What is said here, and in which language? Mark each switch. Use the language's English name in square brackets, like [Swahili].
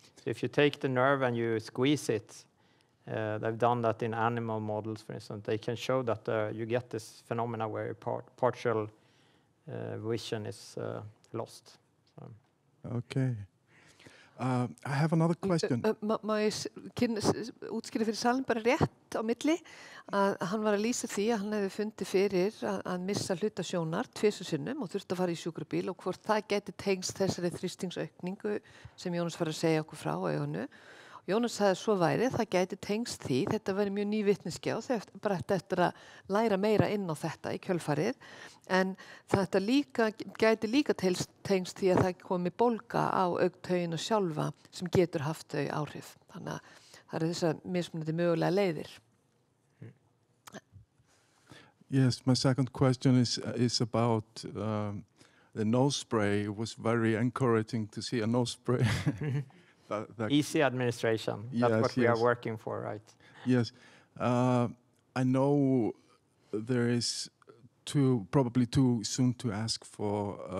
[English] So if you take the nerve and you squeeze it, they've done that in animal models, for instance. They can show that you get this phenomena where partial vision is lost. So. Okay. I have another question. [Icelandic] Má ég útskýra fyrir salin bara rétt á milli að hann var að lýsa því að hann hefði fundið fyrir að missa hluta sjónar 2 sinnum og þurfti að fara í sjúkrabíl, og hvort það geti tengst þessari þrýstingsaukningu sem Jónas var að segja okkur frá á auganu. Jónas sagði að svo væri, það gæti tengst því, þetta væri mjög ný vitneskja og það bara eftir að læra meira inn á þetta í kjölfarið, en þetta gæti líka tengst því að það komi bólga á augtaugina sjálfa sem getur haft þau áhrif. Þannig að það eru þessar mismunandi mögulega leiðir. [English] Yes, my second question is about the nose spray. It was very encouraging to see a nose spray. That easy administration. That's yes, what we are working for, right? Yes. I know there is probably too soon to ask for